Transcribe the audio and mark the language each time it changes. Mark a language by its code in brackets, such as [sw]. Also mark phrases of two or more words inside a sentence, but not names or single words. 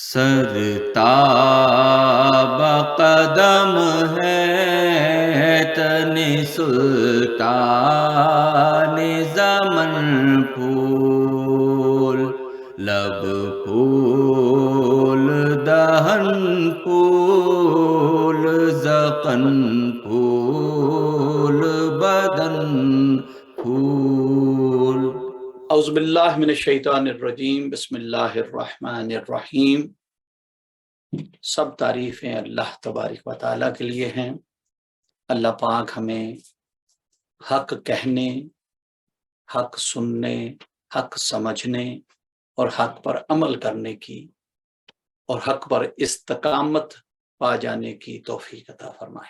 [ur] سرتاب قدم ہے تن سلطان زمن پھول، لب پھول دہن پھول ذقن پھول بدن پھول. [ar] أعوذ بالله من الشيطان الرجيم، بسم الله الرحمن الرحيم. [ur] سب تعریفیں اللہ تبارک و تعالیٰ کے لیے ہیں. اللہ پاک ہمیں حق کہنے، حق سننے، حق سمجھنے اور حق پر عمل کرنے کی اور حق پر استقامت پا جانے کی توفیق عطا فرمائے.